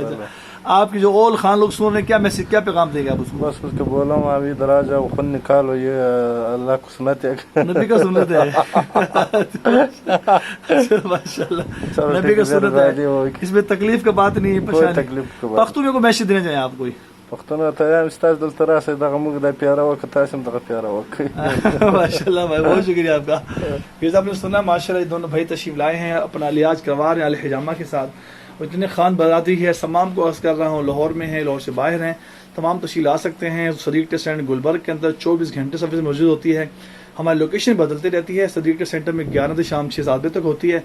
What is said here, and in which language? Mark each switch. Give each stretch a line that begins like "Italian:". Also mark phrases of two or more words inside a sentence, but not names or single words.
Urdu: آپ کے جو اول خان لوگ سن رہے ہیں، کیا میسج، کیا پیغام دے گا آپ اس کو؟ بس اس کو بولا ہوں ابھی ادھر آ جاؤ، خون نکالو، یہ اللہ کو سنت ہے، نبی کا سنت ہے. ماشاء اللہ نبی کا سنت ہے، اس میں تکلیف کا بات نہیں ہے. پختو میں کو میسج دینا چاہیں آپ کوئی؟
Pashto: پختونو ته یم چې تاسو دلته راسئ، دغه موږ د پیاره وکړو، تاسو هم دغه پیاره وکړئ.
Urdu: ماشاء اللہ بھائی، بہت شکریہ آپ کا. پھر آپ نے سنا ماشاء اللہ دونوں بھائی تشریف لائے ہیں، اپنا علاج کروا رہے ہیں الحجامہ کے ساتھ. اور اتنے خان برادری ہے، تمام کو عرض کر رہا ہوں، لاہور میں ہیں، لاہور سے باہر ہیں، تمام تشریف لا سکتے ہیں. صدیق ٹیسٹ سینٹر گلبرگ کے اندر 24 گھنٹے سروس موجود ہوتی ہے. ہماری لوکیشن بدلتی رہتی ہے. صدیق ٹیسٹ سینٹر میں 11 سے شام 6-7 بجے تک ہوتی ہے.